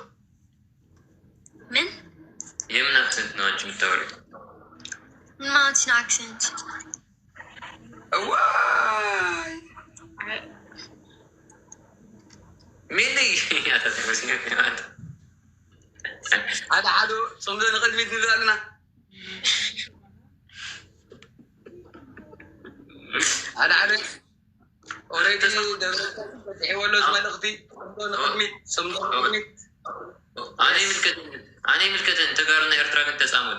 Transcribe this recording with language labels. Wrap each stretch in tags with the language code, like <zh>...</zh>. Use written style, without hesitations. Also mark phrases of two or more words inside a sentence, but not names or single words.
<am>ምን የምን አክሰንት ነው አንቺ የምታወሪ? ምን ማለት ነው አክሰንት? ዋይ ምን ያታተመስኝ ማለት</am> <ti>ሓደ ጽምዶ ንቅድሚት ንብል ኣለና ሓደ ኦሬዲ ደወሎ መልእክቲ ንቅድሚት ጽምዶ ንቅድሚት ኣነ ምልከተን ተጋሩና ኤርትራ ግን ተጻመዱ</ti>